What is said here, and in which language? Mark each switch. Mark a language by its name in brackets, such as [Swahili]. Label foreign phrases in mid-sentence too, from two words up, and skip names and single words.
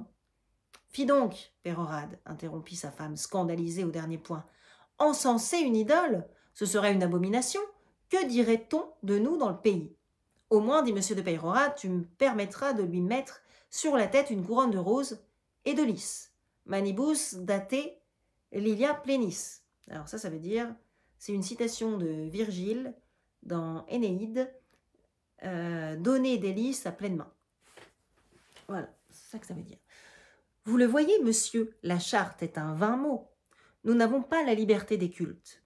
[French] Fi donc, Pérorade, interrompit sa femme, scandalisée au dernier point. Encenser une idole, ce serait une abomination. Que dirait-on de nous dans le pays ? Au moins, dit M. de Peyrehorade, tu me permettras de lui mettre sur la tête une couronne de roses et de lys. [Latin] Manibus date lilia plenis. [French] Alors ça veut dire, c'est une citation de Virgile dans Énéide, donner des lys à pleine main. Voilà, c'est ça que ça veut dire. Vous le voyez, monsieur, la charte est un vain mot. Nous n'avons pas la liberté des cultes.